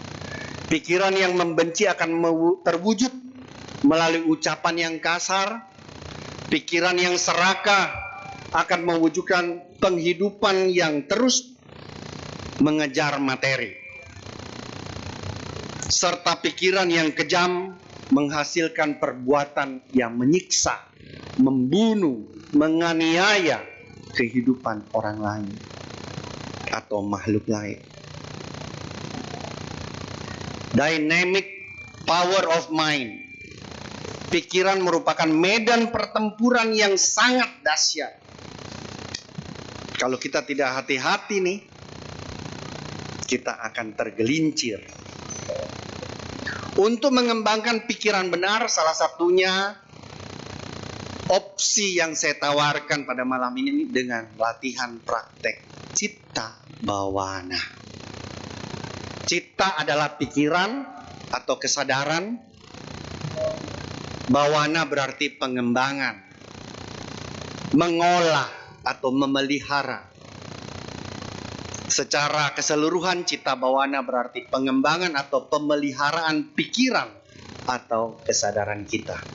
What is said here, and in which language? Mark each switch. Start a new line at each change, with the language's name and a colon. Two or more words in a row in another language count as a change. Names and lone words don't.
Indonesian: Pikiran yang membenci akan terwujud melalui ucapan yang kasar, pikiran yang serakah akan mewujudkan penghidupan yang terus mengejar materi, serta pikiran yang kejam menghasilkan perbuatan yang menyiksa, membunuh, menganiaya kehidupan orang lain atau makhluk lain.
English: Dynamic power of mind.
Indonesian: Pikiran merupakan medan pertempuran yang sangat dahsyat. Kalau kita tidak hati-hati nih, kita akan tergelincir. Untuk mengembangkan pikiran benar, salah satunya opsi yang saya tawarkan pada malam ini dengan latihan praktek
Pali: citta bawana.
Indonesian: Citta adalah pikiran atau kesadaran, bawana berarti pengembangan, mengolah atau memelihara. Secara keseluruhan
Pali: citta bawana
Indonesian: berarti pengembangan atau pemeliharaan pikiran atau kesadaran kita.